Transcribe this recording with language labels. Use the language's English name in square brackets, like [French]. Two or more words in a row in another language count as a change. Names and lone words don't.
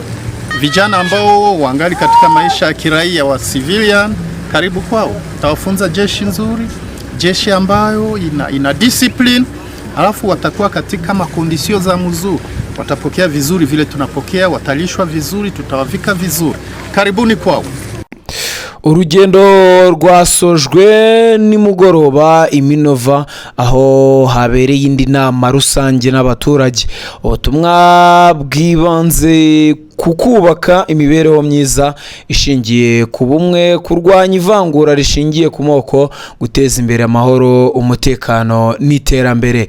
[Swahili] Vijana ambao wangali katika maisha ya kiraia wa civilian, karibu kwao. Tutawafunza jeshi nzuri, jeshi ambayo ina discipline, alafu watakuwa katika makondisio za mzuri. watapokea vizuri vile tunapokea, watalishwa vizuri, tutawavika vizuri. Karibuni kwao. [Kinyarwanda] Urugendo rwasojwe nimugoroba Iminova aho habereye indi nama rusange n'abaturage. Ubutumwa bwibanze kukubaka imibereho myiza ishingiye ku bumwe, kurwanya ivangura rishingiye ku moko, guteza imbere amahoro, umutekano n'iterambere.